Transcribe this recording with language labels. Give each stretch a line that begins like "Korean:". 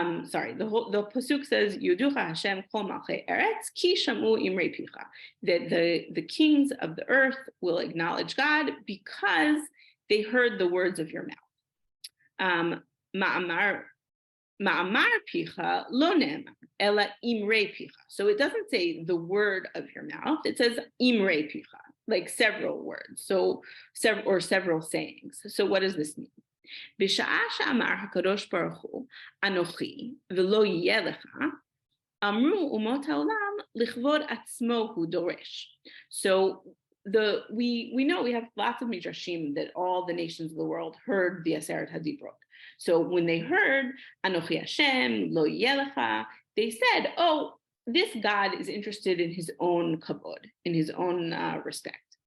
English: Sorry, the pasuk says
Hebrew: Yuducha Hashem kol malchei eretz ki shamu imrei picha,
English: that the kings of the earth will acknowledge God because they heard the words of your mouth.
Hebrew: Ma'amar picha lo ne'emar ela imrei picha.
English: So it doesn't say the word of your mouth; it says imrei picha, like several words. So several sayings. So what does this mean?
Hebrew: בשעה שאמר הקדוש ברוך הוא, אנוכי ולא יהיה לך, אמרו אומות העולם לכבוד עצמו הוא דורש.
English: So we know we have lots of midrashim that all the nations of the world heard the Aseret HaDibrot. So when they heard
Hebrew: Anochi Hashem lo yeh lecha,
English: they said, oh, this God is interested in his own kavod, in his own respect.